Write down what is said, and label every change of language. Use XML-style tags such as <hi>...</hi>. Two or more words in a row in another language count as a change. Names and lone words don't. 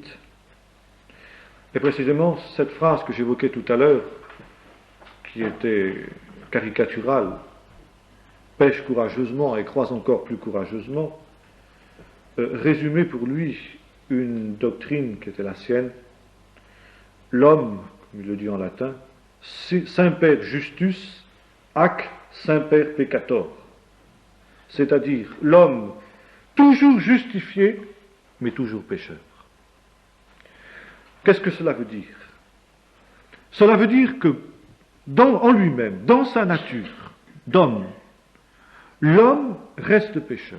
<fr>Et précisément, cette phrase que j'évoquais tout à l'heure, qui était caricaturale, pêche courageusement et croise encore plus courageusement, résumait pour lui une doctrine qui était la sienne. L'homme, comme il le dit en latin,</fr> <la>semper justus ac semper peccator.</la> <fr>C'est-à-dire l'homme toujours justifié, mais toujours pécheur. Qu'est-ce que cela veut dire? Cela veut dire que en lui-même, dans sa nature d'homme, l'homme reste pécheur.</fr>